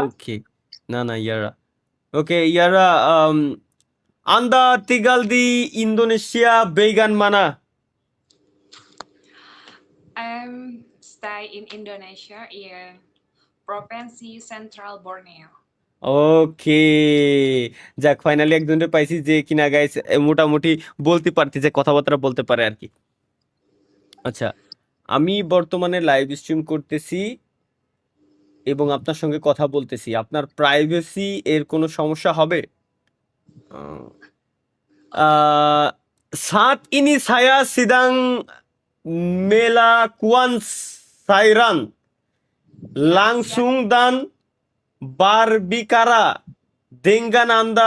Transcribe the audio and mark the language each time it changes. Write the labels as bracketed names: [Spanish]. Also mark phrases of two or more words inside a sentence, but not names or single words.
[Bangla] ওকে, না না ইয়ারা। ওকে ইয়ারা, [Indonesian] Anda tinggal di Indonesia bagian mana? [English] I'm stay in Indonesia in Provinsi Central Borneo. [Bangla] ওকে, যাক ফাইনালি একজনের পাইছি যে কিনা গাইস মোটামুটি বলতে পারতেছে, কথাবার্তা বলতে পারে আর কি। আচ্ছা, আমি বর্তমানে লাইভ স্ট্রিম করতেছি এবং আপনার সঙ্গে কথা বলতেছি। আপনার প্রাইভেসি এর কোনো সমস্যা হবে? [Indonesian] Saat ini saya sedang melakukan siaran langsung dan berbicara dengan Anda.